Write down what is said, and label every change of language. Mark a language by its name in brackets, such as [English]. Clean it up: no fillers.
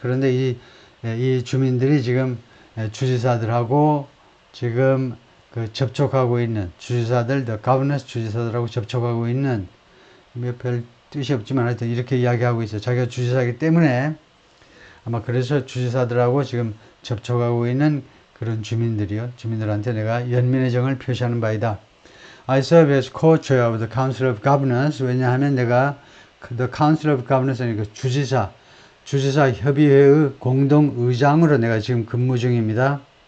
[Korean] 그런데 이 주민들이 지금 주지사들하고 지금 그 접촉하고 있는 주지사들, [English] the governors [Korean] 주지사들하고 접촉하고 있는 별 뜻이 없지만 하여튼 이렇게 이야기하고 있어요. 자기가 주지사이기 때문에 아마 그래서 주지사들하고 지금 접촉하고 있는 그런 주민들이요. 주민들한테 내가 연민의 정을 표시하는 바이다. [English] I serve as co-chair of the Council of Governors. [Korean] 왜냐하면 내가 The Council of Governors, 그 주지사 협의회의 공동의장으로 내가 지금 근무 중입니다.